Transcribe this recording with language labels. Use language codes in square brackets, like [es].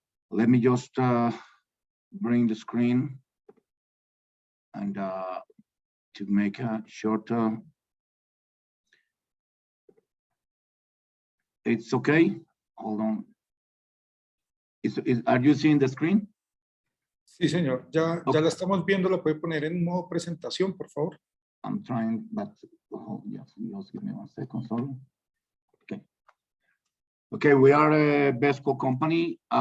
[en] Let me just bring the screen and to make a short it's okay. Hold on. Are you seeing the screen? [es] Sí, señor. Ya la estamos viendo. La puede poner en modo presentación, por favor. [en] I'm trying, but just give me 1 second. Sorry. Okay. Okay, we are a Best Coal Company.